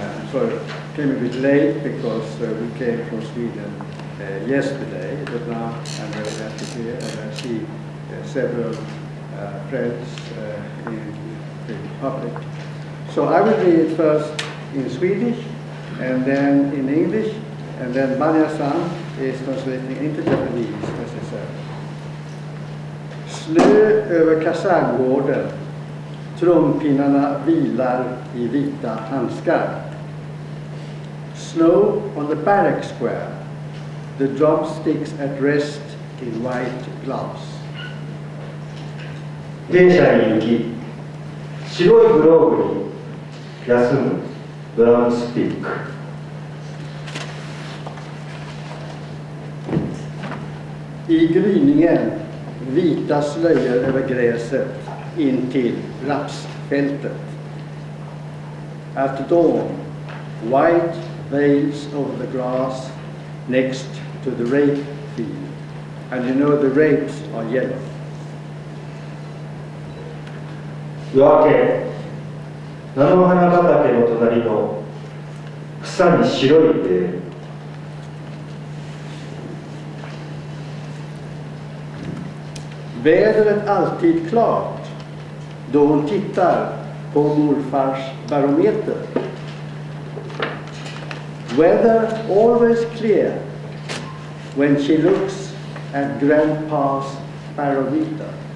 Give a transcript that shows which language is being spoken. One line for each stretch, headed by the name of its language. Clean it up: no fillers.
English: So I came a bit late because we came from Sweden yesterday, but now I'm very happy here and I see several friends in the public. So I will read it first in Swedish and then in English, and then Maria-san is translating into Japanese, as I said.
Swedish: Snö över kaserngården, trumpinnarna vilar i vita handskar.
English: Snow on the barrack square, the drumsticks at rest in white gloves.
Japanese: 兵舎に行き、白いグローブに休むドラムスティック。
Swedish: I gryningen vita slöjor över gräset in till rapsfältet.
English: At dawn, white veils over the grass next to the rape field. And you know the rapes are yellow.
Japanese: 夜明け、菜の花畑の隣の草に白いベール。
Swedish: Vädret alltid klart då hon tittar på morfars barometer.
English: Weather always clear when she looks at grandpa's barometer.